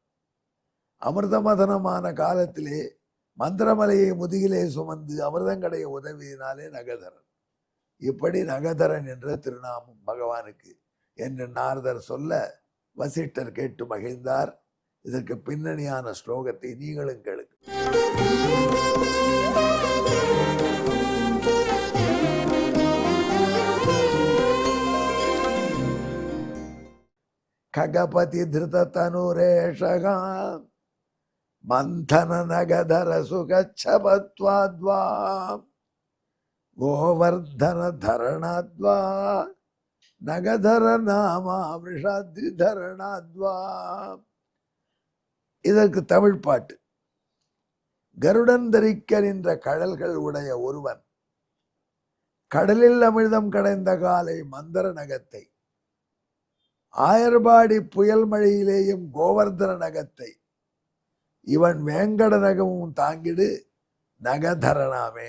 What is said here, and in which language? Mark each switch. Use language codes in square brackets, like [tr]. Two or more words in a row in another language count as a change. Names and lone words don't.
[ta] அமிர்தமதனமான காலத்திலே மந்திரமலையை முதுகிலே சுமந்து அமிர்தங்கடைய உதவியினாலே நகதரன். இப்படி நகதரன் என்ற திருநாமம் பகவானுக்கு என்று நாரதர் சொல்ல வசிஷ்டர் கேட்டு மகிழ்ந்தார். இதற்கு பின்னணியான ஸ்லோகத்தை நீங்களும் கேளுங்க. [sa] खगपति धृत तनुरेषगा मंथन नगधर सुगच्छपत्वाद्वा गोवर्धन धरणाद्वा नगधर नामा वृषाद्रि धरणाद्वा. [ta] இதற்கு தமிழ் பாட்டு. கருடன் தரிக்க நின்ற கடல்கள் உடைய ஒருவன் கடலில் அமிர்தம் கடைந்த காலை மந்தர நகத்தை, ஆயர்பாடி புயல் மழையிலேயும் கோவர்தன நகத்தை, இவன் வேங்கட நகமும் தாங்கிடு நகதரனாமே.